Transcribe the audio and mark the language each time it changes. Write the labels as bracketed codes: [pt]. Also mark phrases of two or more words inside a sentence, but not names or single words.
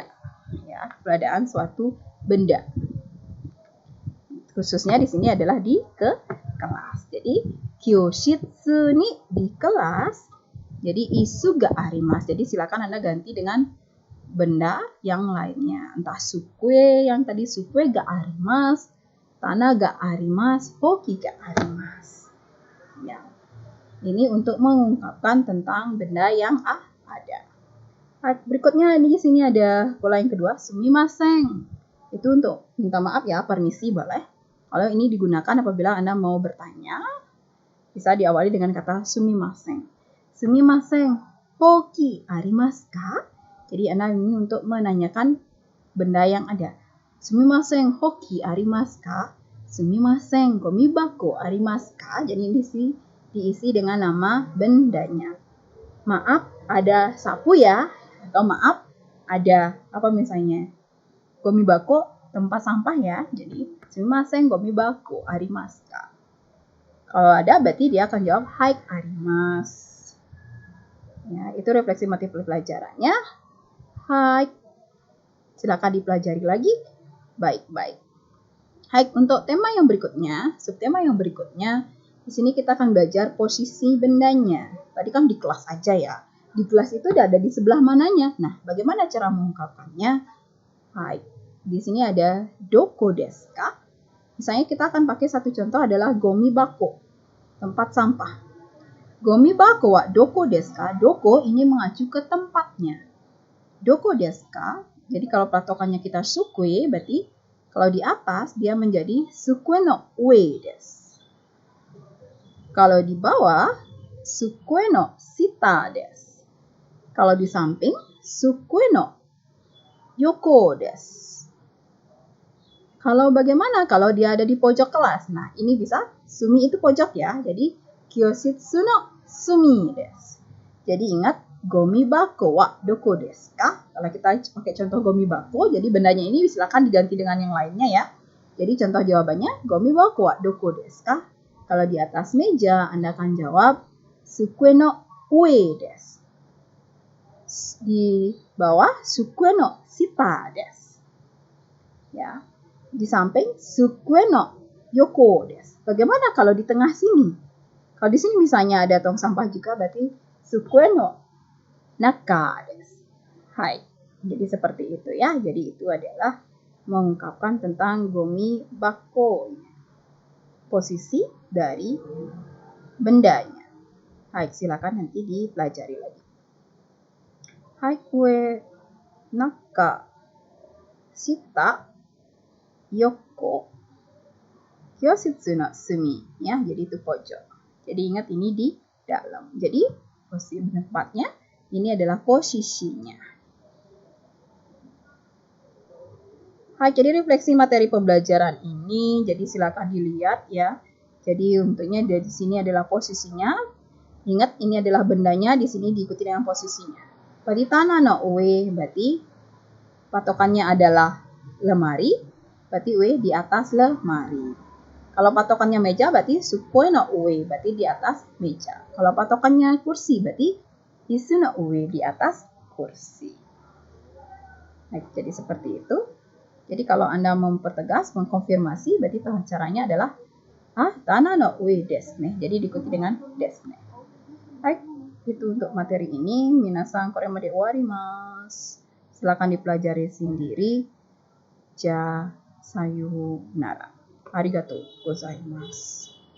[id] Ya, keberadaan suatu benda. Khususnya di sini adalah di kelas. Jadi [ja] 教室に [id] di kelas. [ja] Jadi 椅子があります. [id] Jadi silakan Anda ganti dengan benda yang lainnya. [ja] Entah sukue [id] yang tadi [ja] 机があります、棚があります、箒があります. [id] Ya. Ini untuk mengungkapkan tentang benda yang ada. Berikutnya di sini ada pola yang kedua, sumimasen. Itu untuk minta maaf ya, permisi boleh. Kalau ini digunakan apabila Anda mau bertanya, bisa diawali dengan kata sumimasen. [ja] すみません、箒ありますか? [id] Jadi Anda ini untuk menanyakan benda yang ada. [ja] すみません、箒ありますか？すみません、ゴミ箱ありますか? [id] Jadi ini diisi dengan nama bendanya. Maaf, ada sapu ya? Atau maaf, ada apa misalnya? [ja] ゴミ箱, [id] tempat sampah ya. Jadi, [ja] すみません、ゴミ箱ありますか? [id] Kalau ada, berarti dia akan jawab [ja] はいあります. [id] Ya, itu refleksi materi pelajarannya. Hai. Silakan dipelajari lagi. Baik-baik. Hai, untuk tema yang berikutnya, subtema yang berikutnya, di sini kita akan belajar posisi bendanya. Tadi kan di kelas aja ya. Di kelas itu udah ada di sebelah mananya. Nah, bagaimana cara mengungkapkannya? Hai. Di sini ada [ja] どこですか? [id] Misalnya kita akan pakai satu contoh adalah [ja] ゴミ箱, [id] tempat sampah. [ja] ゴミ箱はどこですか? [id] Doko ini mengacu ke tempatnya. [ja] どこですか? [id] Jadi kalau patokannya kita sukue, berarti kalau di atas dia menjadi [ja] 机の上です. [id] Kalau di bawah, [ja] 机の下です. [id] Kalau di samping, [ja] 机の横です. [id] Kalau bagaimana kalau dia ada di pojok kelas? Nah, ini bisa sumi itu pojok ya. [ja] Jadi 教室の隅です. [id] Jadi ingat [ja] ゴミ箱はどこですか? [id] Kalau kita pakai contoh [ja] ゴミ箱, [id] jadi bendanya ini silakan diganti dengan yang lainnya ya. Jadi contoh jawabannya [ja] ゴミ箱はどこですか? [id] Kalau di atas meja Anda akan jawab [ja] 机の上です. [id] Di bawah [ja] 机の下です. Ya. [id] Di samping [ja] 机の横です. [id] Bagaimana kalau di tengah sini? Kalau di sini misalnya ada tong sampah juga, berarti [ja] 机の中です. [id] Hai. Jadi seperti itu ya. Jadi itu adalah mengungkapkan tentang [ja] ゴミ箱. [id] Posisi dari bendanya. Hai, silakan nanti dipelajari lagi. [ja] Hai, 上 中 下 横 教室の隅 ya. [id] Jadi itu pojok. Jadi ingat ini di dalam. Jadi posisi tempatnya ini adalah posisinya. Hai, jadi refleksi materi pembelajaran ini, jadi silakan dilihat ya. Jadi untuknya dari sini adalah posisinya. Ingat ini adalah bendanya, di sini diikuti dengan posisinya. [ja] Berarti 棚の上, [id] berarti patokannya adalah lemari, berarti ue di atas lemari. Kalau patokannya meja, berarti [ja] 机の上, [id] berarti di atas meja. Kalau patokannya kursi, berarti [ja] 椅子の上, [id] di atas kursi. Nah, jadi seperti itu. Jadi kalau Anda mempertegas, mengkonfirmasi, berarti caranya adalah [ja] 棚の上ですね. [id] Jadi diikuti dengan [ja] ですね. [id] Baik, itu untuk materi ini. [ja] 皆さんこれで終わります. [id] Silakan dipelajari sendiri. [ja] じゃさようなら。ありがとうございます.